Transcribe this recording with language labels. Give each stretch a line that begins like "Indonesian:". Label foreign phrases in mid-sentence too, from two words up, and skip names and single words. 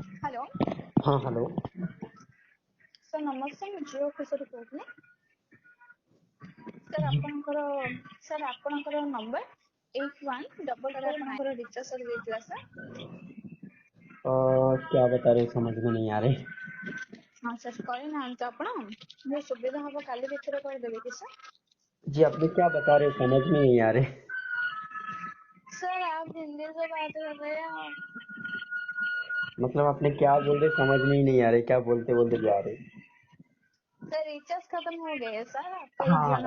Odia: ହ୍ୟାଲୋ
Hindi: हाँ हेलो।
Odia: ସାର୍ ନମସ୍କାର, ମୁଁ ଜିଓ ଅଫିସରୁ କହୁଥିଲି। ଆପଣଙ୍କର ନମ୍ବର 8144 ଆପଣଙ୍କର ରିଚାର୍ଜ ସରିଯାଇଥିଲା ସାର୍।
Hindi: क्या बता रहे समझ में नहीं आ रहे।
Odia: ହଁ ସାର୍ କରିନାହାନ୍ତି ଆପଣ? ମୁଁ ସୁବିଧା ହବ କାଲି ଭିତରେ କରିଦେବି कि सर?
Hindi: जी आपने क्या बता रहे समझ में नहीं आ रहे। सर आप हिंदी से बात कर रहे हैं। मतलब आपने क्या बोल रहे समझ में ही नहीं आ रहे, क्या बोलते बोलते जा रहे। सर रिचार्ज खत्म हो गए है सर आपका इस जियो